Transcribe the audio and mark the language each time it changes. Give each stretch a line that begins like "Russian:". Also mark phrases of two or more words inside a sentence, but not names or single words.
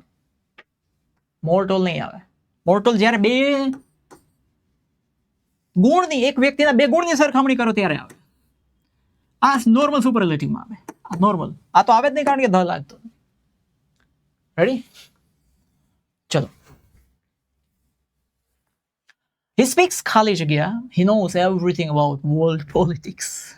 English: more tall
Gujarati: નહીં આવે.
English: more tall
Gujarati: જ્યારે બે ગુણની, એક વ્યક્તિના બે ગુણની સરખામણી કરો ત્યારે આવે. આ નોર્મલ સુપરલેટિવમાં આવે. આ નોર્મલ, આ તો આવે જ નહીં કારણ કે ધ લાગતો. રેડી? ચલો.
English: He speaks
Gujarati: ખાલી જગ્યા.
English: He knows everything about world politics.